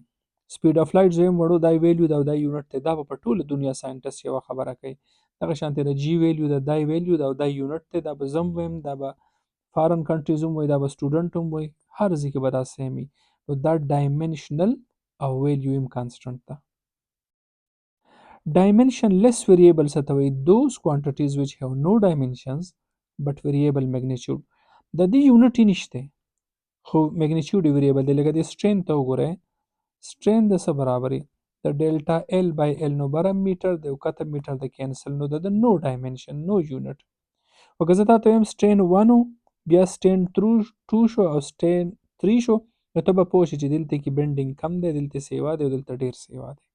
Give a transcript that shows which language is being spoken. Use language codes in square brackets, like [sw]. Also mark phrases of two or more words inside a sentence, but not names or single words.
[en] speed of light [ps] زه یم وړو دا ویلیو دا دا یونټ دی، دا به په ټوله دنیا ساینټست یوه خبره کوي. دغه شانتې د [en] G value [ps] دا ویلیو دا دا یونټ دی، دا به زه هم ویم، دا به [en] foreign countries [ps] هم وایي، دا به سټوډنټ هم وایي، هر ځای کې به دا سیم وي. نو دا ډایمنشنل او ویلیو هم کانسټنټ ده. [en] Dimensionless variables [ps] ته وایي [en] those quantities which have no dimensions but variable magnitude. [ps] د دې یونټ یې نشته خو میګنیټیوډ یې ویریبل دی. لکه د سټرین ته وګورئ، سټرین د څه برابري؟ د [en] delta L by L, [ps] نو بره میټر د کته میټر د کینسل، نو د نو ډایمنشن، نو یونټ. وکه زه تاته وایم سټرین 1 بیا سټرین 2 شو او سټرین 3 شو، نو ته به پوه شې چې دلته کې بینډینګ کم دی، دلته سیوا دی او دلته ډیر سیوا دی.